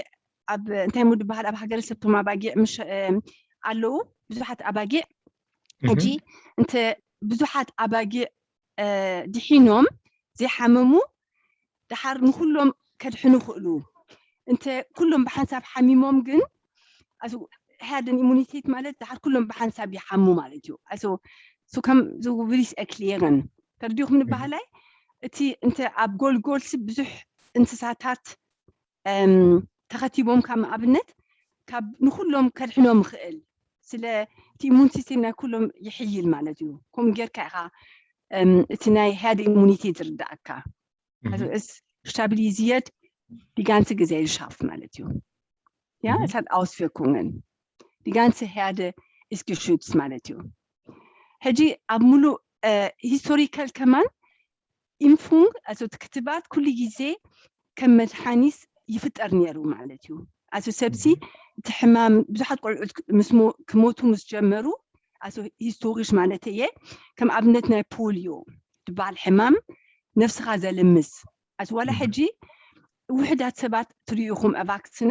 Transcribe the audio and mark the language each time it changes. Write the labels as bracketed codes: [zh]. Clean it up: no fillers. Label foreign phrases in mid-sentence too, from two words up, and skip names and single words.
[ti] ኣብ እንታይ ሙድ ባህል ኣብ ሃገረሰብቶም ኣባጊዕ ምሽ ኣለዉ ብዙሓት ኣባጊዕ ሕጂ እንተ ብዙሓት ኣባጊዕ ድሒኖም ዘይሓመሙ ድሓር ንኩሎም ከድሕኑ ይኽእሉ እንተ ኩሎም ብሓንሳብ ሓሚሞም ግን ኣሶ [en] herd immunity [ti] ማለት ድሓር ኩሎም ብሓንሳብ ይሓሙ ማለት እዩ ኣሶ ከም ዝውብሪስ ኤክሊየርን ተርዲኹም ንባህላይ እቲ እንተ ኣብ ጎልጎልሲ ብዙሕ እንስሳታት ተኸቲቦም ካብ ኣብነት ካብ ንኩሎም ከድሕኖም ይኽእል ስለ እቲ [en] immune system [ti] ናይ ኩሎም ይሕይል ማለት እዩ ከምኡ ጌርካ ኢኻ እቲ ናይ [en] herd immunity [ti] ዝርዳእካ [de] Also es stabilisiert die ganze Gesellschaft [ti] ማለት እዩ [de] Ja, es hat Auswirkungen. Die ganze Herde ist geschützt [ti] ማለት እዩ ሕጂ ኣብ ሙሉእ ሂስቶሪካል ከማን [de] Impfung, also [ti] ክትባት ኩሉ ግዜ ከም መድሓኒት ይፍጠር ነይሩ ማለት እዩ Also ሰብሲ እቲ ሕማም ብዙሓት ቆልዑት ክሞቱ ምስ ጀመሩ [de] Also historisch [ti] ማለት እየ ከም ኣብነት ናይ ፖሊዮ ዝበሃል ሕማም ነፍስኻ ዘለምስ Also ዋላ ሕጂ ውሕዳት ሰባት ትሪኢኹም ኣቫክሲነ